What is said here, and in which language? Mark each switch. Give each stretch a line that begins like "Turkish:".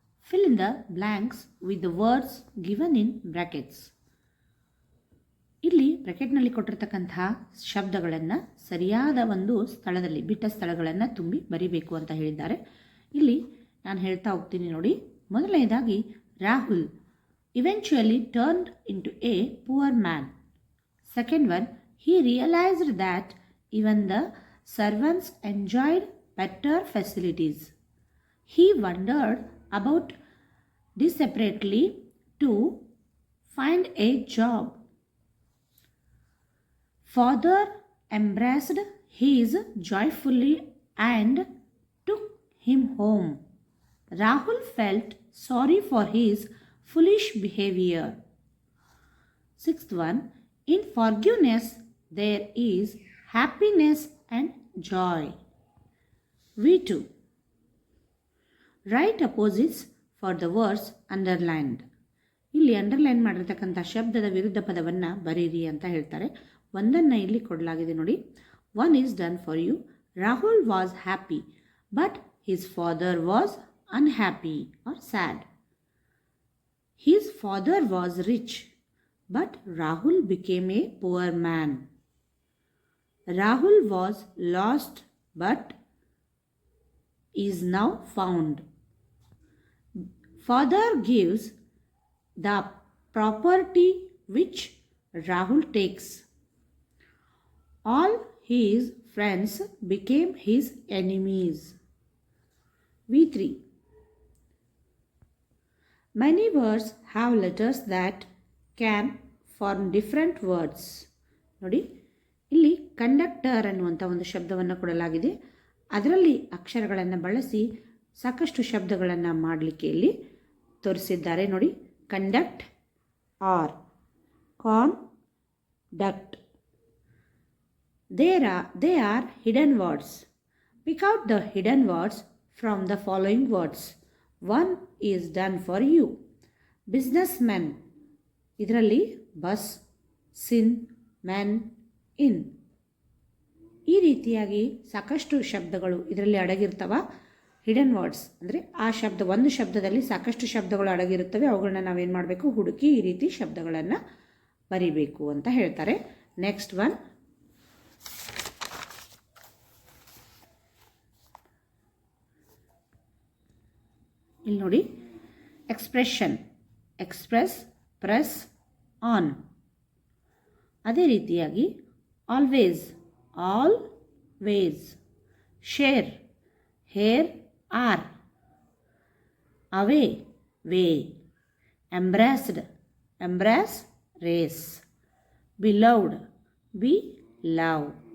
English: Fill in the blanks with the words given in brackets.
Kannada: ಇಲ್ಲಿ ಬ್ರ್ಯಾಕೆಟ್ನಲ್ಲಿ ಕೊಟ್ಟಿರ್ತಕ್ಕಂತಹ ಶಬ್ದಗಳನ್ನು ಸರಿಯಾದ ಒಂದು ಸ್ಥಳದಲ್ಲಿ, ಬಿಟ್ಟ ಸ್ಥಳಗಳನ್ನು ತುಂಬಿ ಬರಿಬೇಕು ಅಂತ ಹೇಳಿದ್ದಾರೆ. ಇಲ್ಲಿ ನಾನು ಹೇಳ್ತಾ ಹೋಗ್ತೀನಿ ನೋಡಿ. ಮೊದಲನೇದಾಗಿ,
English: Rahul eventually turned into a poor man. Second one, he realized that even the servants enjoyed better facilities. He wondered about desperately to find a job. Father embraced his joyfully and took him home. Rahul felt sorry for his foolish behavior. Sixth one, in forgiveness there is happiness and joy. V2. Write opposites for the words underlined.
Kannada: ಇಲ್ಲಿ underline ಮಾಡಿರ್ತಕ್ಕಂಥ ಶಬ್ದದ ವಿರುದ್ಧ ಪದವನ್ನು ಬರೀರಿ ಅಂತ ಹೇಳ್ತಾರೆ. ಒಂದನ್ನು ಇಲ್ಲಿ ಕೊಡಲಾಗಿದೆ ನೋಡಿ.
English: One is done for you. Rahul was happy but his father was unhappy or sad. His father was rich but Rahul became a poor man. Rahul was lost but is now found. Father gives the property which Rahul takes. All his friends became his enemies. V3. Many words have letters that can form different words.
Kannada: ನೋಡಿ, ಇಲ್ಲಿ conductor ಅನ್ನುವಂಥ ಒಂದು ಶಬ್ದವನ್ನು ಕೊಡಲಾಗಿದೆ. ಅದರಲ್ಲಿ ಅಕ್ಷರಗಳನ್ನು ಬಳಸಿ ಸಾಕಷ್ಟು ಶಬ್ದಗಳನ್ನು ಮಾಡಲಿಕ್ಕೆ ಇಲ್ಲಿ ತೋರಿಸಿದ್ದಾರೆ ನೋಡಿ.
English: Conduct or conduct. They are hidden words. Pick out the hidden words from the following words. One is done for you.
Kannada: Business men, ಇದರಲ್ಲಿ ಬಸ್, ಸಿನ್, ಮೆನ್, ಇನ್, ಈ ರೀತಿಯಾಗಿ ಸಾಕಷ್ಟು ಶಬ್ದಗಳು ಇದರಲ್ಲಿ ಅಡಗಿರ್ತವ. ಹಿಡನ್ ವರ್ಡ್ಸ್ ಅಂದರೆ ಆ ಶಬ್ದ, ಒಂದು ಶಬ್ದದಲ್ಲಿ ಸಾಕಷ್ಟು ಶಬ್ದಗಳು ಅಡಗಿರುತ್ತವೆ. ಅವುಗಳನ್ನ ನಾವೇನು ಮಾಡಬೇಕು, ಹುಡುಕಿ ಈ ರೀತಿ ಶಬ್ದಗಳನ್ನು ಬರಿಬೇಕು ಅಂತ ಹೇಳ್ತಾರೆ.
English: next one,
Kannada: ಇಲ್ಲಿ ನೋಡಿ,
English: Expression, express, press, on.
Kannada: ಅದೇ ರೀತಿಯಾಗಿ
English: Always, always, share, hair, are, away, way, embraced, embrace, race, beloved, be love.